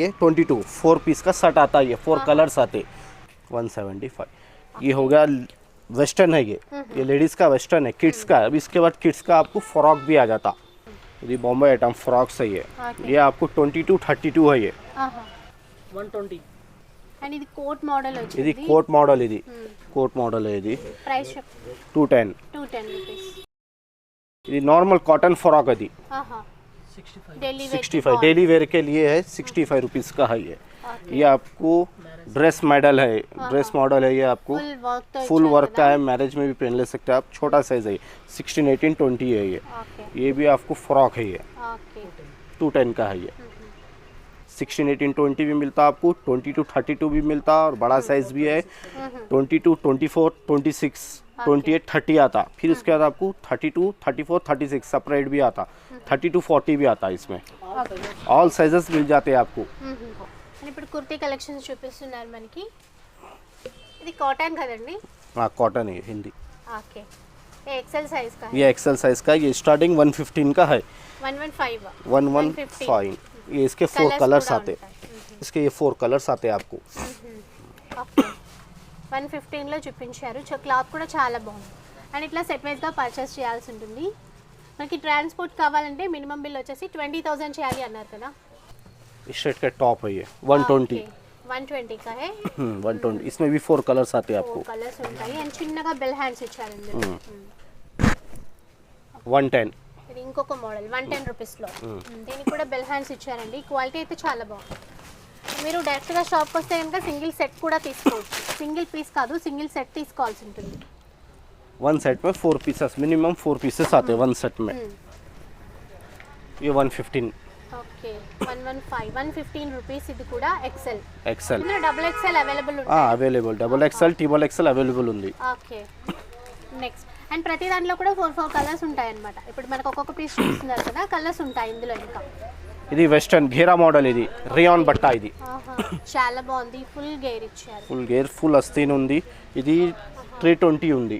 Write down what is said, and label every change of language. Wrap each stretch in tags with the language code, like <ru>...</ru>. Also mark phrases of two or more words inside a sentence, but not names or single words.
<hi>ये 22 4 पीस का सेट आता है. ये 4 कलर्स आते. 175. ये हो गया वेस्टर्न है. ये लेडीज़ का वेस्टर्न है. किड्स का. अब इसके बाद किड्स का आपको फ्रॉक भी आ जाता. ये बॉम्बे आइटम फ्रॉक्स है. ये आपको 22, 32 है. ये 120.</hi> <te>అండ్ ఇది</te> <en>coat model</en> <te>వచ్చింది. ఇది</te> <en>coat model.</en> <te>ఇది</te> <en>coat model</en> <te>है. ఇది ప్రైస్ 210 రూపీస్. ఇది నార్మల్</te> <en>cotton frock</en> <hi>है. ఇది 65</hi> <en>daily wear</en> <hi>के लिए है. 65 रुपीज़ का है. ये आपको</hi> <en>dress model</en> <hi>है.</hi> <en>dress model</en> <hi>है. ये आपको</hi> <en>full work</en> <hi>का है. मैरिज में भी पहन ले सकते हैं आप. छोटा साइज है. 16, 18, 20 है. ये भी आपको फ्रॉक है. ये 210 का है. ये 16, 18, 20 भी मिलता आपको. 22, 32 भी मिलता और बड़ा साइज भी है. 22, 24, 26, 28, 30 आता. फिर उसके बाद आपको 32, 34, 36 सेपरेट भी आता. 32, 40 भी आता. इसमें</hi> <en>all sizes</en> <hi>मिल जाते हैं आपको.</hi> <te>ఇప్పుడు</te> <en>kurti collections</en> <te>చూపిస్తున్నారు మనకి. ఇది కాటన్ కదండి?</te> <hi>हाँ कॉटन है. हिंदी. ఓకే. ये</hi> <en>XL size</en> <hi>का है. ये</hi> <en>XL size</en> <hi>का. ये स्टार्टिंग 115 का है. 115 115. ये इसके 4 कलर्स आते. इसके ये 4 कलर्स आते आपको.</hi> <te>ఓకే. 115 లో చూపించారు. క్లాత్ కూడా చాలా బాగుంది. అండ్ ఇట్లా</te> <en>set wise</en> <te>గా పర్చేస్ చేయాల్సి ఉంటుంది. మనకి ట్రాన్స్పోర్ట్ కావాలంటే</te> <en>minimum bill</en> <te>వచ్చేసి 20,000 చేయాలి అన్నారు కదా.</te> <hi>इस शर्ट का टॉप है. ये 120. 120 का है. 120. इसमें भी 4 कलर्स आते हैं आपको.</hi> <te>కలర్స్ ఉంటాయి. అండ్ చిన్నగా</te> <en>bell hands</en> <te>ఇచ్చారు ఇందులో. 110. ఇది ఇంకొక మోడల్ 110 రూపీస్లో. దీనికి కూడా</te> <en>bell hands</en> <te>ఇచ్చారండి. క్వాలిటీ అయితే చాలా బాగుంది. మీరు డైరెక్ట్గా షాప్కి వస్తే కనుక</te> <en>single set</en> <te>కూడా తీసుకోవచ్చు.</te> <en>single piece</en> <te>కాదు,</te> <en>single set</en> <te>తీసుకోవాల్సి ఉంటుంది.</te> <hi>1 सेट में 4 पीसेस मिनिमम 4 पीसेस आते हैं 1 सेट में. ये 115.</hi> <te>ఓకే. 115 రూపీస్. ఇది కూడా ఎక్సెల్. एक्सेल. ఇందులో</te> <en>double XL available</en> <te>ఉంది.</te> <en>available double XL triple XL available ఉంది.</en> <te>ఓకే. నెక్స్ట్ అండ్ ప్రతి దాంట్లో కూడా 4 కలర్స్ ఉంటాయి అన్నమాట. ఇప్పుడు మనకు ఒక్కొక్క పీస్ చూస్తున్నారు కదా, కలర్స్ ఉంటాయి ఇందులో. ఇంకా ఇది వెస్టర్న్ ఘేరా మోడల్. ఇది రియాన్ బట్టా. ఇది చాలా బాగుంది. ఫుల్ గేర్ ఇచ్చారు. ఫుల్ గేర్ ఫుల్ అస్తీన్ ఉంది. ఇది 320 ఉంది.</te>